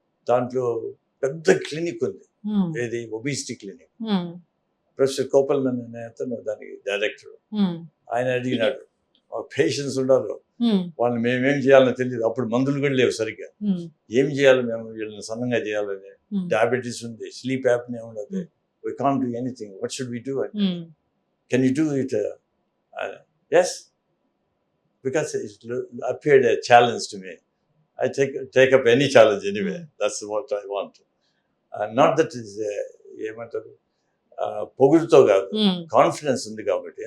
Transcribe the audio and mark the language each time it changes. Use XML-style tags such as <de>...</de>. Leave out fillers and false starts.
<te>దాంట్లో పెద్ద క్లినిక్ ఉంది, ఏది ఒబిసిటీ క్లినిక్. ప్రొఫెసర్ కోపల్మన్ అనే అతను దానికి డైరెక్టర్. ఆయన అడిగినాడు, పేషెంట్స్ ఉండాలి, వాళ్ళని మేమేం చేయాలని తెలియదు. అప్పుడు మందులు కూడా లేవు సరిగ్గా, ఏం చేయాలి మేము వీళ్ళని సన్నంగా చేయాలని. డయాబెటీస్ ఉంది, స్లీప్ యాప్నియా ఉండదు,</te> <en>we can't do anything, what should we do? Can you do it? Yes, because it appeared a challenge to me. I take up any challenge anyway. That's what I want. Not that is</en> <te>ఏమంటారు, పొగుడుతో కాదు, confidence ఉంది కాబట్టి.</te>